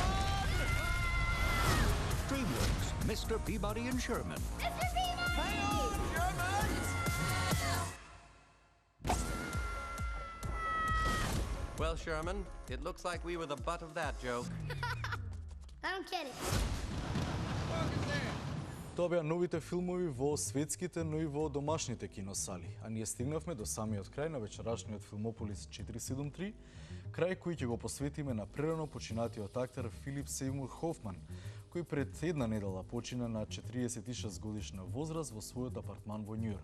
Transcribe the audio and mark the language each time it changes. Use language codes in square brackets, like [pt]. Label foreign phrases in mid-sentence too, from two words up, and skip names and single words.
[en] DreamWorks, Mr. Peabody and Sherman. Mr. Peabody! Well, Sherman, it looks like we were the butt of that joke. I don't get it. [mk] Тоа беа новите филмови во светските, но и во домашните киносали. А ние стигнавме до самиот крај на вечерашниот Филмополис 473, крај кој ќе го посветиме на прерано починатиот актер Филип Сеймур Хофман, кој пред една недела почина на 46 годишна возраст во својот апартман во Њујорк.